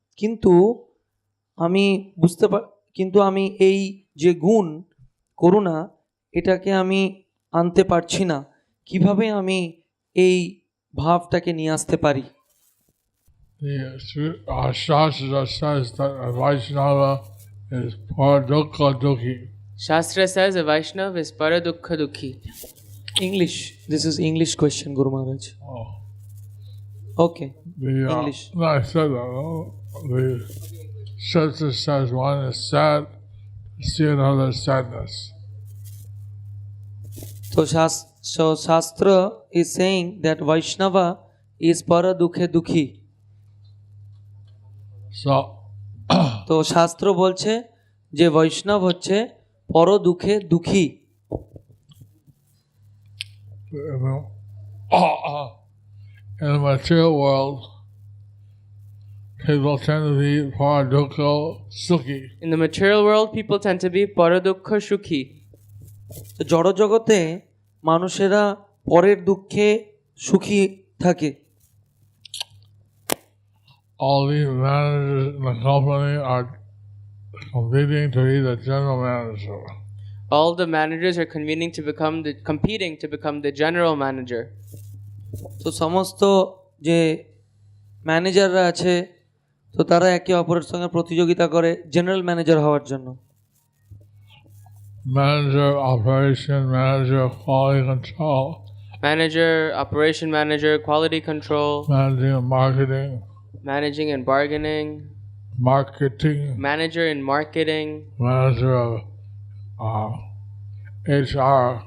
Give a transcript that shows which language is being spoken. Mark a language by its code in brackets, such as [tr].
[bn] কিন্তু আমি এই যে গুণ করুণা, এটাকে আমি আনতে পারছি না। কিভাবে আমি এই ভাবটাকে নিয়ে আসতে পারি? [en] The Shastra says that a Vaishnava is paradukha dukhi. Shastra says a Vaishnava is paradukha dukhi. English. This is English question, Guru Maharaj. Oh. Okay. English. No, I said that. No? The Shastra says one is sad, see another sadness. [bn] তো [en] So Shastra is saying that Vaishnava is para dukhe dukhi. So, [bn] তো শাস্ত্র বলছে যে বৈষ্ণব হচ্ছে পর দুঃখে দুঃখী। [en] in the material world, people tend to be paradukha sukhi. In the material world, people tend to be paradukha shukhi. [bn] তো জড় জগতে মানুষেরা পরের দুঃখে সুখী থাকে। [en] All these managers in the company are competing to be the general manager. All the managers are competing to become the general manager. [bn] তো সমস্ত যে ম্যানেজাররা আছে তো তারা একে অপরের সঙ্গে প্রতিযোগিতা করে জেনারেল ম্যানেজার হওয়ার জন্য। [en] Manager, operation manager, quality control, Manager, operation manager, quality control, managing and marketing, managing and bargaining, marketing, manager in marketing, manager of HR,